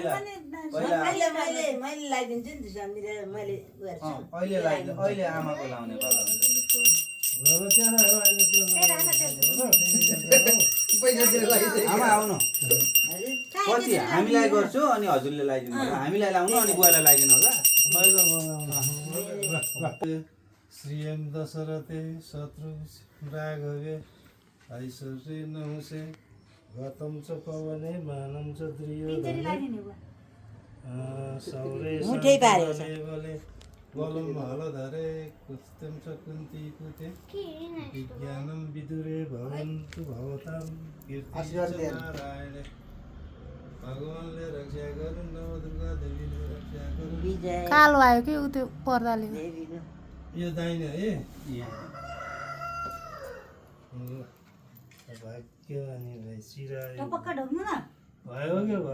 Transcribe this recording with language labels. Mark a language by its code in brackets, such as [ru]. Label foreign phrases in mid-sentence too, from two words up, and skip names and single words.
[ne] मैले लगाइदिन्छु नि त्यसो मिलेर मैले गर्छु अहिले आमाको लाउने पालो हुन्छ अब त्यहाँ राख अहिले त्यो आमा आउनु पछि हामीलाई गर्छु अनि हजुरले लगाइदिनु होला हामीलाई लाउनु अनि बुवालाई लगाइदिनु होला [sa] श्रीयं दशरथे शत्रु राघवे ऐश्वर्ये नहुसे गतं च पवने मानं च द्रियोधने सौरे बले बलं हलधरे कुस्तं च कुन्ती कुते विज्ञानं विदुरे भवन्तु भवतां कीर्तिं नारायणे [ne] भगवानले रक्षा गर्नु नवदुर्गा देवीले रक्षा गर्नु कालो आयो कि उ त्यो पर्दाले यो दाहिने है भाग्य अनि भाइ सिरायो टपक्क ढोग्नु न